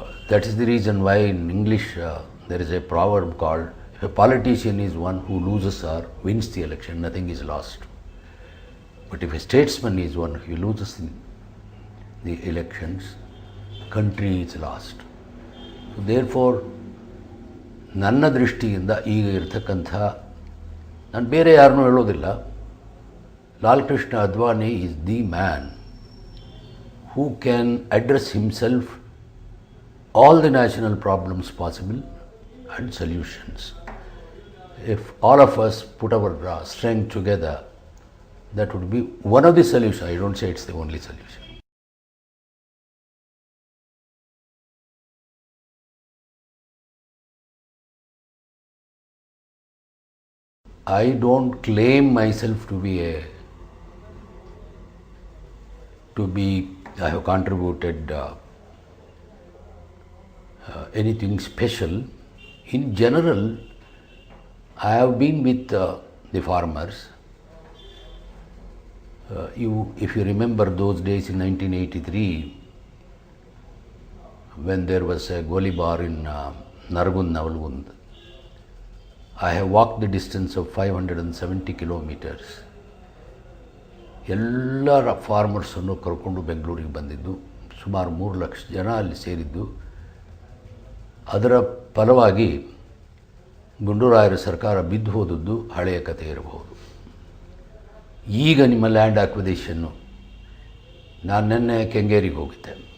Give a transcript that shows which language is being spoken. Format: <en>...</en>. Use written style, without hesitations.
<en>That is the reason why in English there is a proverb called, if a politician is one who loses or wins the election, nothing is lost. But if a statesman is one who loses the elections, country is lost. So therefore,</en> <kn>ನನ್ನ ದೃಷ್ಟಿಯಿಂದ ಈಗ ಇರತಕ್ಕಂಥ, ನಾನು ಬೇರೆ ಯಾರನ್ನೂ ಹೇಳೋದಿಲ್ಲ,</kn> <en>Lal Krishna Advani is the man who can address himself all the national problems possible and solutions. If all of us put our strength together, that would be one of the solutions. I don't say it's the only solution. I don't claim myself to be I have contributed anything special. In general, I have been with the farmers. If you remember those days in 1983, when there was a Golibar in Nargund, Navalgund, I have walked the distance of 570 kilometers.</en> <kn>ಎಲ್ಲ ಫಾರ್ಮರ್ಸನ್ನು ಕರ್ಕೊಂಡು ಬೆಂಗಳೂರಿಗೆ ಬಂದಿದ್ದು, ಸುಮಾರು 3 ಲಕ್ಷ ಜನ ಅಲ್ಲಿ ಸೇರಿದ್ದು. ಅದರ ಫಲವಾಗಿ ಗುಂಡೂರಾಯರ ಸರ್ಕಾರ ಬಿದ್ದು ಹೋದದ್ದು ಹಳೆಯ ಕಥೆ ಇರಬಹುದು. ಈಗ ನಿಮ್ಮ ಲ್ಯಾಂಡ್ ಅಕ್ವಿಸಿಷನ್ನು, ನಾನು ನಿನ್ನೆ ಕೆಂಗೇರಿಗೆ ಹೋಗಿದ್ದೆ.</kn>